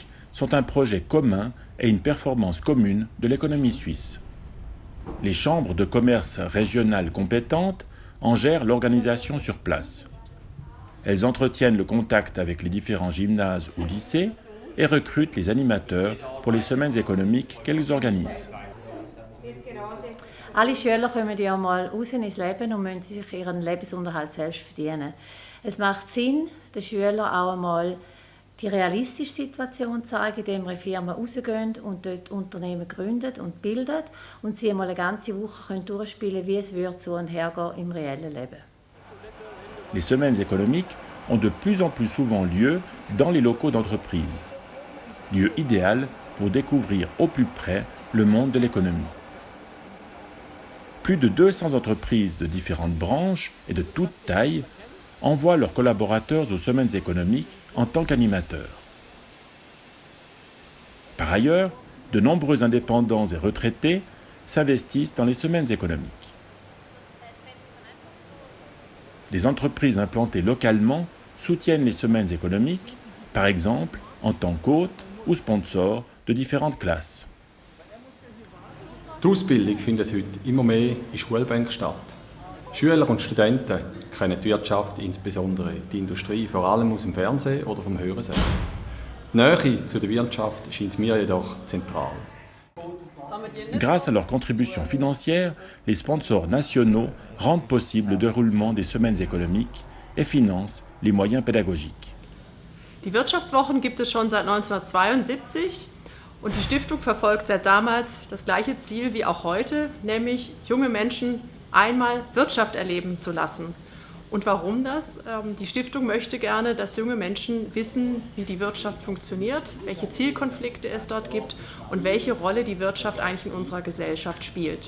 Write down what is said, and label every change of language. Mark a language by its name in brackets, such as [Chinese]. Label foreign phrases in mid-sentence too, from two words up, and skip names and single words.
[French] sont un projet commun et une performance commune de l'économie suisse. Les chambres de commerce régionales compétentes en gèrent l'organisation sur place. Elles entretiennent le contact avec les différents gymnases ou lycées et recrutent les animateurs pour les semaines économiques qu'elles organisent. [German] Alle Schüler kommen ja mal raus ins Leben und müssen sich ihren Lebensunterhalt selbst verdienen. Es macht Sinn, den Schülern auch einmal die realistische Situation zeigen, indem wir in Firmen rausgehen und dort Unternehmen gründen und bilden und sie einmal eine ganze Woche durchspielen können, wie es würde zu und her gehen im reellen Leben. [French] Les semaines économiques ont de plus en plus souvent lieu dans les locaux d'entreprise. Lieu idéal pour découvrir au plus près le monde de l'économie. Plus de 200 entreprises de différentes branches et de toutes tailles envoient leurs collaborateurs aux semaines économiques en tant qu'animateurs. Par ailleurs, de nombreux indépendants et retraités s'investissent dans les semaines économiques. Les entreprises implantées localement soutiennent les semaines économiques, par exemple en tant qu'hôtes ou sponsors de différentes classes. [German] Die Ausbildung findet heute immer mehr in Schulbänken statt. Schüler und Studenten kennen die Wirtschaft, insbesondere die Industrie, vor allem aus dem Fernsehen oder vom Hörensagen. Die Nähe zu der Wirtschaft scheint mir jedoch zentral. [French] Grâce à leur contribution financière, les sponsors nationaux rendent possible le déroulement des semaines économiques et financent les moyens pédagogiques. [German] Die Wirtschaftswochen gibt es schon seit 1972 und die Stiftung verfolgt seit damals das gleiche Ziel wie auch heute, nämlich junge Menschen einmal Wirtschaft erleben zu lassen. Und warum das? Die Stiftung möchte gerne, dass junge Menschen wissen, wie die Wirtschaft funktioniert, welche Zielkonflikte es dort gibt und welche Rolle die Wirtschaft eigentlich in unserer Gesellschaft spielt.